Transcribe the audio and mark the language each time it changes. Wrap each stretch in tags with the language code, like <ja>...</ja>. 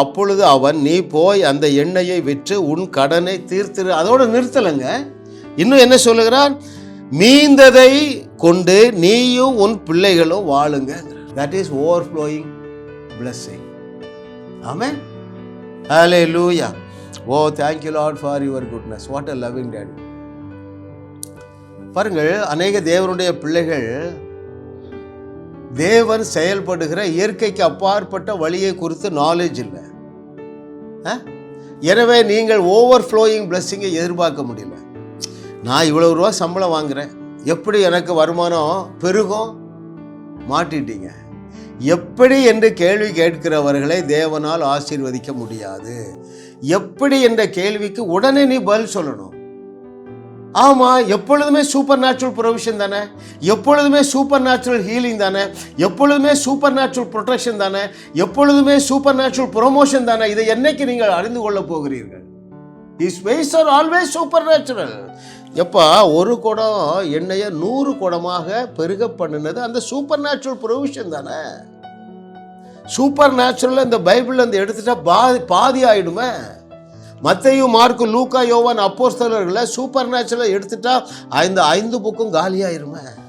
<ta>அப்பொழுது அவன், நீ போய் அந்த எண்ணெயை விற்று உன் கடனை தீர்த்திரு. அதோட நிறுத்தலைங்க, இன்னும் என்ன சொல்லுகிறான், மீந்ததை கொண்டு நீயும் உன் பிள்ளைகளும் வாழுங்க.</ta> <en>That is overflowing blessing. Amen. Hallelujah. Oh, thank you Lord for your goodness. What a loving daddy.</en> <ta>பாருங்கள், அநேக தேவனுடைய பிள்ளைகள் தேவன் செயல்படுகிற இயற்கைக்கு அப்பாற்பட்ட வழியை குறித்து நாலேஜ் இல்லை. எனவே நீங்கள் ஓவர்ஃப்ளோயிங் பிளெஸ்ஸிங்கை எதிர்பார்க்க முடியல. நான் இவ்வளவு ரூபா சம்பளம் வாங்குறேன், எப்படி எனக்கு வருமானம் பெருகும்? மாட்டிட்டீங்க. எப்படி என்று கேள்வி கேட்கிறவர்களை தேவனால் ஆசீர்வதிக்க முடியாது. எப்படி என்ற கேள்விக்கு உடனே நீ பதில் சொல்லணும். ஆமா, எப்பொழுதுமே சூப்பர் நேச்சுரல் ப்ரொவிஷன் தானே, எப்பொழுதுமே சூப்பர் நேச்சுரல் ஹீலிங் தானே, எப்பொழுதுமே சூப்பர் நேச்சுரல் ப்ரொடெக்ஷன் தானே, எப்பொழுதுமே சூப்பர் நேச்சுரல் ப்ரொமோஷன் தானே. இதை என்னைக்கு நீங்கள் அறிந்து கொள்ள போகிறீர்கள்?</ta> <en>His ways are always supernatural.</en> <ta>எப்பா ஒரு குடம் எண்ணெயை 100 குடமாக பெருக பண்ணினது அந்த சூப்பர் நேச்சுரல் ப்ரொவிஷன் தானே. சூப்பர் நேச்சுரல் இந்த பைபிள் அந்த எடுத்துட்டா பாதி ஆயிடுமே. மத்தேயு, மார்க்கு, லூக்கா, யோவான், அப்போஸ்தலர்களை சூப்பர் நேச்சுரல் எடுத்துட்டா இந்த 5 புக்கும் காலியாயிருமே.</ta>